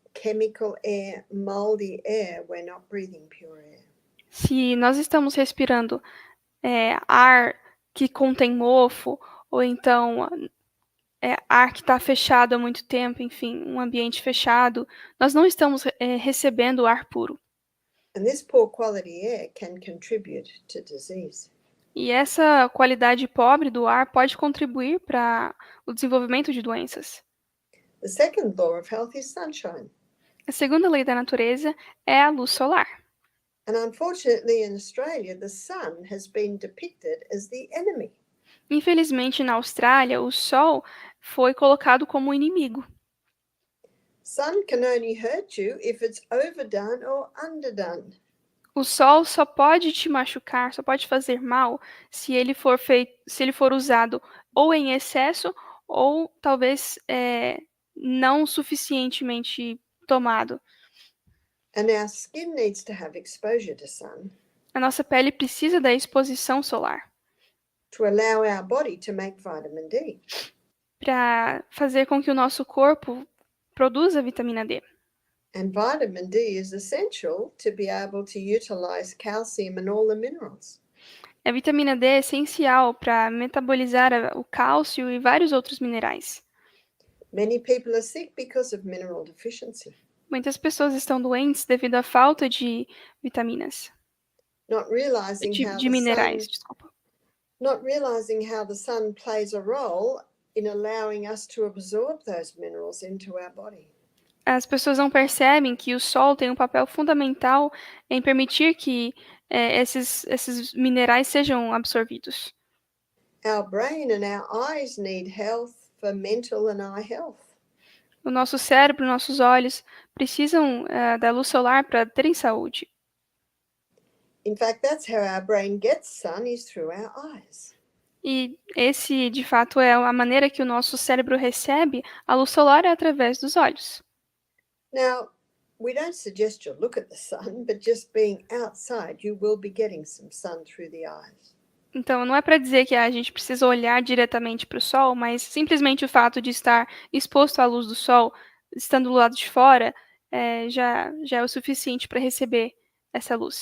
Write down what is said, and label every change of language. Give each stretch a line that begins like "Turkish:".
English: chemical air, moldy air, we're not breathing pure air.
Portuguese: Se nós estamos respirando ar que contém mofo, ou então ar que está fechado há muito tempo, enfim, um ambiente fechado, nós não estamos recebendo ar puro.
English: And this poor quality air can contribute to disease.
Portuguese: E essa qualidade pobre do ar pode contribuir para o desenvolvimento de doenças.
English: The second law of health is sunshine.
Portuguese: A segunda lei da natureza é a luz solar.
English: And unfortunately, in Australia, the sun has been depicted as the enemy.
Portuguese: Infelizmente, na Austrália, o sol foi colocado como inimigo.
English: Sun can only hurt you if it's overdone or underdone.
Portuguese: O sol só pode te machucar, só pode fazer mal se ele for usado ou em excesso ou talvez não suficientemente tomado.
English: And our skin needs to have exposure to sun
Portuguese: A nossa pele precisa da exposição solar
English: to allow our body to make vitamin D.
Portuguese: para fazer com que o nosso corpo produza vitamina D.
English: And vitamin D is essential to be able to utilize calcium and all the minerals.
Portuguese: A vitamina D é essencial para metabolizar o cálcio e vários outros minerais.
English: Many people are sick because of mineral deficiency,
Portuguese: Muitas pessoas estão doentes devido à falta de vitaminas,
English: not realizing how
Portuguese: de minerais, desculpa.
English: not realizing how the sun plays a role in allowing us to absorb those minerals into our body.
Portuguese: As pessoas não percebem que o sol tem um papel fundamental em permitir que esses minerais sejam absorvidos.
English: Our brain and our eyes need health for mental and eye health.
Portuguese: O nosso cérebro, nossos olhos precisam da luz solar para terem saúde.
English: In fact, that's how our brain gets sun, is through our eyes.
Portuguese: E esse, de fato, é a maneira que o nosso cérebro recebe a luz solar, é através dos olhos.
English: Now, we don't suggest you look at the sun, but just being outside, you will be getting some sun through the eyes.
Portuguese: Então, não é para dizer que a gente precisa olhar diretamente para o sol, mas simplesmente o fato de estar exposto à luz do sol, estando do lado de fora, já é o suficiente para receber essa luz.